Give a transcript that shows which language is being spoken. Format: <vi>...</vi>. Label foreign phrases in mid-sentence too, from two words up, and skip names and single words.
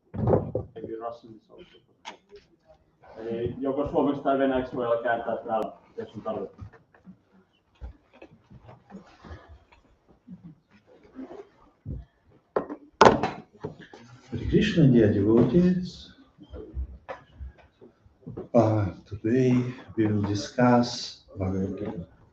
<fi>Eli joko suomeksi tai venäjäksi voi kääntää täällä, jos on tarvetta.</fi> <en>Krishna dear devotees, today we will discuss Bhagavad Gita.</en>